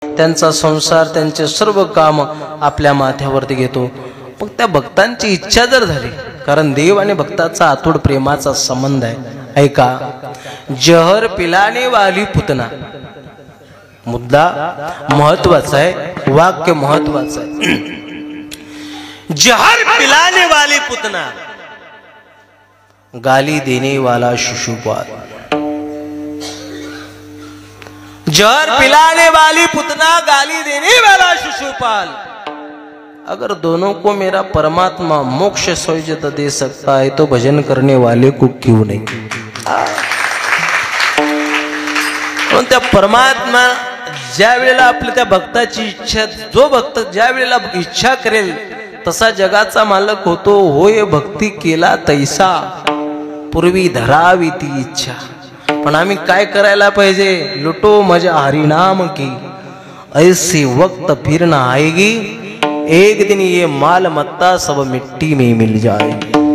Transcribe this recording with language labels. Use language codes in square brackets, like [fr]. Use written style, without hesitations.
[mr] त्यांचा संसार त्यांचे सर्व काम आपल्या माथ्यावरती घेतो. मग त्या भक्तांची इच्छा जर झाली, कारण देव आणि भक्ताचा अतूट प्रेमाचा संबंध आहे. ऐका, जहर पिलाने वाली पुतना, मुद्दा महत्वाचा आहे, वाक्य महत्वाचं आहे. [hi] जहर पिलाने वाली पुतना, गाली देने वाला शिशुपाल. जहर पिलाने वाली पुतना, गाली देने वाला शिशुपाल. अगर दोनों को मेरा परमात्मा मोक्ष सौजत दे सकता है तो भजन करने वाले को क्यों नहीं. [mr] त्या परमात्मा ज्या वेळेला आपल्या त्या भक्ताची इच्छा, जो भक्त ज्या वेळेला इच्छा करेल तसा जगाचा मालक होतो. होय भक्ती केला तैसा, पूर्वी धरावी ती इच्छा. [hi] पण आम्ही काय करायला पाहिजे, लुटो मजा हरिनाम की, ऐसी वक्त फिर ना आएगी, एक दिन ये मालमत्ता सब मिट्टी में मिल जाएगी.